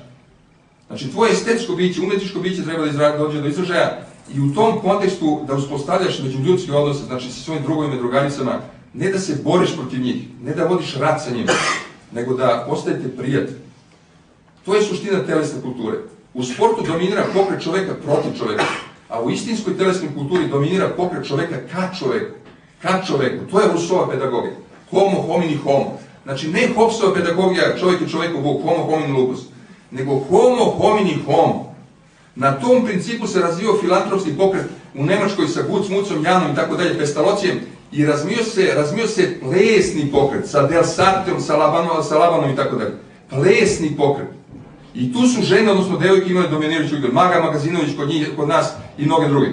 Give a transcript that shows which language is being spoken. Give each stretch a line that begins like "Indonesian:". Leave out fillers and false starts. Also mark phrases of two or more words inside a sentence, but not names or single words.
Serbian: Znači, tvoje estetsko biće, umetničko biće treba da dođe do izražaja i u tom kontekstu da uspostavljaš međuljudske odnose, znači sa svojim drugovima i drugaricama, ne da se boriš protiv njih, ne da vodiš rat sa njima, nego da postajete prijatelji. To je suština telesne kulture. U sportu dominira pokret čoveka protiv čoveka, a u istinskoj telesnoj kulturi dominira pokret čoveka ka čoveku. To je Rousseauova pedagogija.
Latin: Homo homini homo.
Serbian: Znači, ne Hobbesova pedagogija, čovjek je čoveku Bog,
Latin: homo homini lupus, nego homo homini homo.
Serbian: Na tom principu se razvio filantropski pokret u Nemačkoj sa Gucmucom, Janom i tako dalje, Pestalocijem, i razvio se plesni pokret sa Del Sarteom, sa Labanom i tako dalje. Plesni pokret. I tu su žene, odnosno devojke imale dominirajuću igru. Maga Magazinović kod nas i mnoge druge.